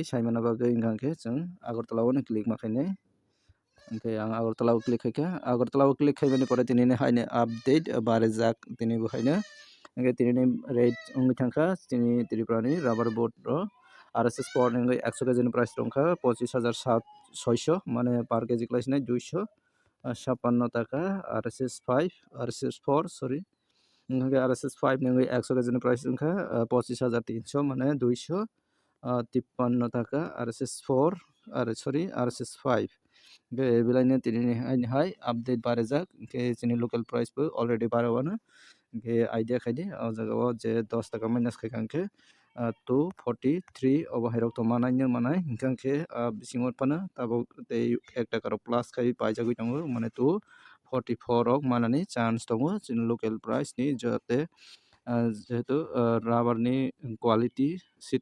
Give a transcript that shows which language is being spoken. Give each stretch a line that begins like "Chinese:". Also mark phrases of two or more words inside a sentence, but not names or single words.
Kok Borok: saimana bagui hingke jeng agartala o no click ma khainai hingke ang agartala o click khaikha agartala o click khaimani pore tini haine update barajak tini bo haino hingke tini rate wngoi thangkha tini tripura ni rubber board ro RSS sport hingke 100 kg ni price tongkha 25,600 mane
English: per kg
Kok Borok: klaisnai 256 টাকা RSS 5 RSS 4 sorry hingke RSS 5 ni 100 kg ni price wngkha 25,300 mane 253 টাকা RSS 4 sorry RSS 5 hingke belai no tini hai update barajak hingke chini
English: local price
Kok Borok: bo already barao hingke idea khaidi o jaga o je 10 টাকা minus khaikha hingke 243 obo hairok to manai no manai hingke bisingo pano tabok tei 1 টাকা rok plus khai paijagui tongo mane 244 rok manani chance tongo chini
English: local price
Kok Borok: ni jote jehetu rubber ni
English: quality seat